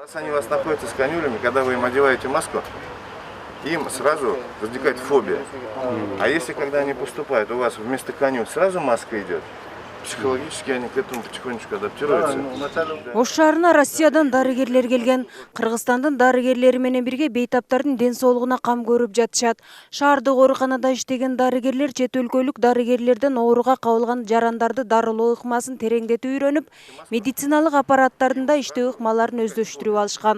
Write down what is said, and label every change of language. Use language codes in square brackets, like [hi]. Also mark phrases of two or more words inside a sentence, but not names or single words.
[ru] Раз они у вас находятся с канюлями, когда вы им одеваете маску, им сразу возникает фобия. А если когда они поступают, у вас вместо канюль сразу маска идет, психологически они к этому потихонечку адаптируются. [ky] Ош шаарына Россиядан дарыгерлер келген. Кыргызстандын дарыгерлери менен бирге бейтаптардын ден соолугуна кам көрүп жатышат. Шаардык ооруканада иштеген дарыгерлер чет өлкөлүк дарыгерлерден ооруга кабылган жарандарды дарылоо ыкмасын тереңдетип үйрөнүп, медициналык аппараттарында иштөө ыкмаларын өздөштүрүп алышкан.